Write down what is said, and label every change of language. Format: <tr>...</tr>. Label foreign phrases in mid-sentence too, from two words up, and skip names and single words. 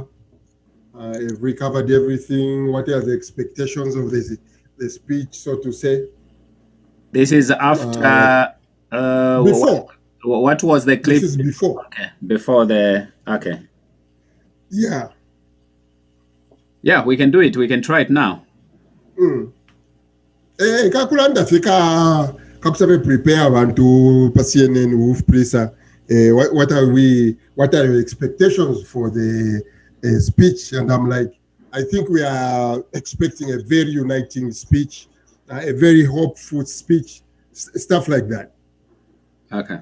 <en>Have we covered everything? What are the expectations of the speech, so to say? This is after before. What was the clip? This is before. Okay, before the Yeah. Yeah, we can do it. We can try it now.</en> <bem>Kakulanda fika kakusabe prepare abantu pa CNN wolf prisa.</bem> <en>What are your expectations for the speech? And I'm like, I think we are expecting a very uniting speech, a very hopeful speech, stuff like that. Okay.</en>